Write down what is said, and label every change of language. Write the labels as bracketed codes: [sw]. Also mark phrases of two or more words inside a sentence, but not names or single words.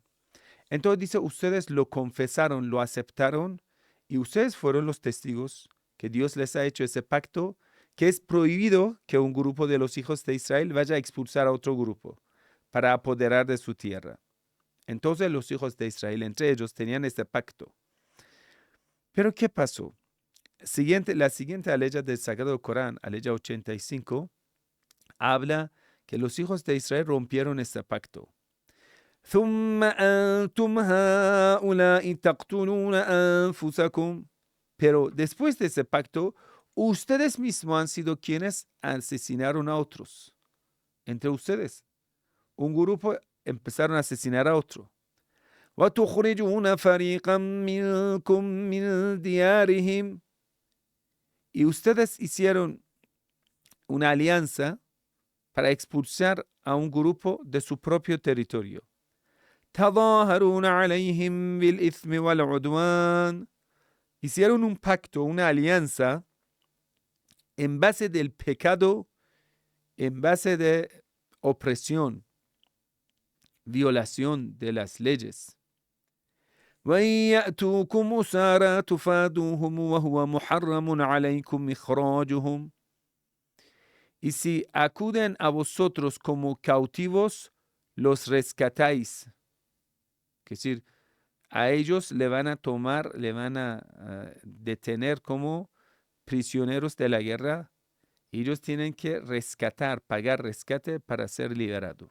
[es] Entonces dice, ustedes lo confesaron, lo aceptaron, y ustedes fueron los testigos que Dios les ha hecho ese pacto, que es prohibido que un grupo de los hijos de Israel vaya a expulsar a otro grupo para apoderar de su tierra. Entonces los hijos de Israel, entre ellos, tenían este pacto. Pero ¿qué pasó? La siguiente aleya del Sagrado Corán, aleya 85, habla que los hijos de Israel rompieron este pacto. [ar] ثم أنتم هؤلاء تقتلون أنفسكم. [es] Pero después de ese pacto, ustedes mismos han sido quienes asesinaron a otros. Entre ustedes, un grupo empezaron a asesinar a otro. [ar] وتخرجون فريقا منكم من ديارهم. [es] Y ustedes hicieron una alianza para expulsar a un grupo de su propio territorio. [ar] تظاهرون عليهم بالإثم والعدوان. [es] Hicieron un pacto, una alianza, en base del pecado, en base de opresión, violación de las leyes. [ar] وَإِنْ يَأْتُوكُمْ أُسَارَىٰ تُفَادُوهُمْ وَهُوَ مُحَرَّمٌ عَلَيْكُمْ إِخْرَاجُهُمْ. [es] Y si acuden a vosotros como cautivos, los rescatáis. Es decir, a ellos le van a tomar, le van a detener como prisioneros de la guerra. Ellos tienen que rescatar, pagar rescate para ser liberado.